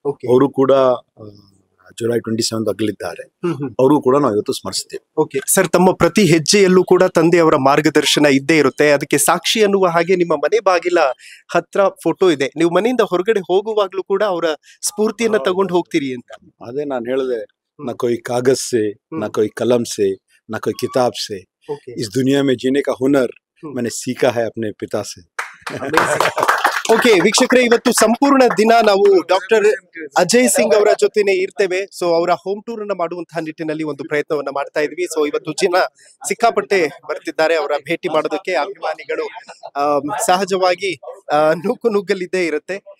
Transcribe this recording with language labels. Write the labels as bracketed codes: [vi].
[kn] ಅವರು ಕೂಡ ಜುಲೈ 27 ಅಗಲಿದ್ದಾರೆ. ಅವರು ಕೂಡ ನಾವು ಇವತ್ತು ಸ್ಮರಿಸ್ತೇವೆ. ಓಕೆ ಸರ್, ತಮ್ಮ ಪ್ರತಿ ಹೆಜ್ಜೆಯಲ್ಲೂ ಕೂಡ ತಂದೆಯವರ ಮಾರ್ಗದರ್ಶನ ಇದ್ದೇ ಇರುತ್ತೆ. ಅದಕ್ಕೆ ಸಾಕ್ಷಿ ಅನ್ನುವ ಹಾಗೆ ನಿಮ್ಮ ಮನೆ ಬಾಗಿಲ ಹತ್ರ ಫೋಟೋ ಇದೆ. ನೀವು ಮನೆಯಿಂದ ಹೊರಗಡೆ ಹೋಗುವಾಗ್ಲೂ ಕೂಡ ಅವರ ಸ್ಫೂರ್ತಿಯನ್ನ ತಗೊಂಡು ಹೋಗ್ತೀರಿ ಅಂತ. ಅದೇ ನಾನು ಹೇಳಿದೆ, [hi] ना कोई कागज से ना कोई कलम से ना कोई किताब से, इस दुनिया में जीने का हुनर मैंने सीखा है अपने पिता से. [kn] ಓಕೆ ವೀಕ್ಷಕರೇ, ಇವತ್ತು ಸಂಪೂರ್ಣ ದಿನ ನಾವು ಡಾಕ್ಟರ್ ಅಜಯ್ ಸಿಂಗ್ ಅವರ ಜೊತೆನೆ ಇರ್ತೇವೆ. ಸೊ ಅವರ ಹೋಮ್ ಟೂರ್ ಅನ್ನ ಮಾಡುವಂತಹ ನಿಟ್ಟಿನಲ್ಲಿ ಒಂದು ಪ್ರಯತ್ನವನ್ನ ಮಾಡ್ತಾ ಇದ್ವಿ. ಸೊ ಇವತ್ತು ಜನ ಸಿಕ್ಕಾಪಟ್ಟೆ ಬರ್ತಿದ್ದಾರೆ ಅವರ ಭೇಟಿ ಮಾಡೋದಕ್ಕೆ. ಅಭಿಮಾನಿಗಳು ಸಹಜವಾಗಿ ನುಗ್ಗಲಿದ್ದೇ ಇರುತ್ತೆ.